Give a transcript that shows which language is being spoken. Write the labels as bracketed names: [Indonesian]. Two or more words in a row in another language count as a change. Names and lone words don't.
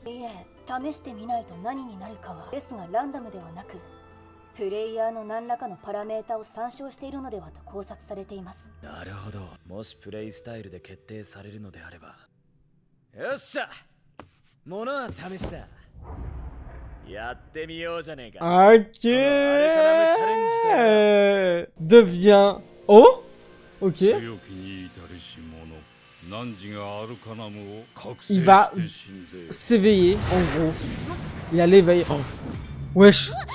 [Japanese] いえ、試してみないと何になるかはですがランダムではなく、プレイヤーの何らかのパラメータを参照しているのではと考察されています。なるほど。もしプレイスタイルで決定されるのであれば、よっしゃ、ものは試しだ。やってみようじゃねえか。 [French] Ok. Devient. Oh. Ok. Il va s'éveiller en gros. Il a l'éveil. Oh. Wesh.